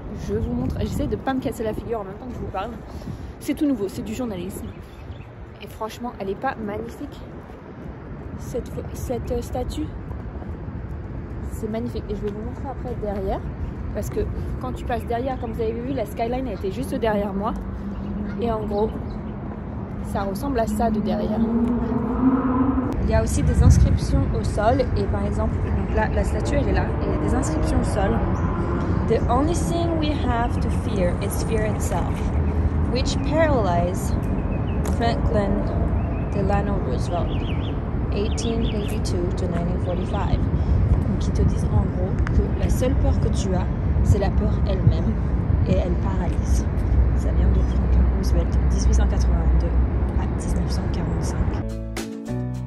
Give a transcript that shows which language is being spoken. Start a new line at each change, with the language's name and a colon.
French: Je vous montre, j'essaie de ne pas me casser la figure en même temps que je vous parle, c'est tout nouveau, c'est du journalisme, et franchement elle n'est pas magnifique, cette statue, c'est magnifique, et je vais vous montrer après derrière. Parce que quand tu passes derrière, comme vous avez vu, la skyline était juste derrière moi. Et en gros, ça ressemble à ça de derrière. Il y a aussi des inscriptions au sol. Et par exemple, là, la statue, elle est là. Et il y a des inscriptions au sol.
English: The only thing we have to fear is fear itself, which paralyzed Franklin Delano Roosevelt, 1882 to 1945.
French: Donc ils te disent en gros que la seule peur que tu as, c'est la peur elle-même, et elle paralyse. Ça vient de Franklin Roosevelt, 1882 à 1945.